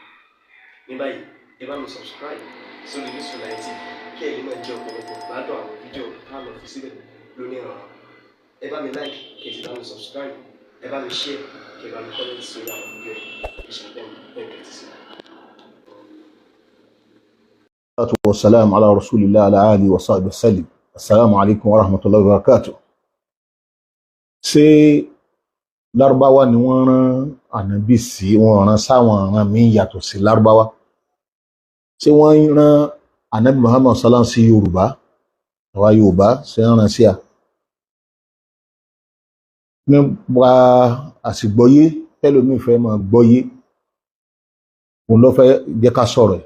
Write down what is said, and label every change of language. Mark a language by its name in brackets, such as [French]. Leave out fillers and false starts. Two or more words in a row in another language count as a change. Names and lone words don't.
[Yoruba] Ní báyìí, ẹ bá mi subscribe sórí Mus'D TV kí ẹ lè máa jẹ ọ̀pọ̀lọpọ̀ gbádùn àwọn fídíò táwọn fi síbẹ̀ lónìí ọ̀rọ̀. Ẹ bá mi like kí ẹ sì bá mi subscribe, ẹ bá mi share kí ẹ bá mi comment sórí àwọn fídíò yìí. Ìṣẹ̀lẹ̀ bẹ́ẹ̀ ti sí. [Arabic] والسلام على رسول الله على آله وصحبه وسلم. السلام عليكم ورحمة الله وبركاته. [Yoruba] ṣé lárúbáwá ni wọ́n rán ànábì sí, wọ́n rán sáwọn ọ̀ràn míì yàtọ̀ sí lárúbáwá? ṣé wọ́n rán ànábì Muhammad sallam sí yorùbá, àwa yorùbá ṣe ń rán sí à? nípa àsìgbọ́yé tẹ́lómìí fẹ́ máa gbọ́yé òun ló fẹ́ jẹ́ ká sọ̀rọ̀ ẹ̀.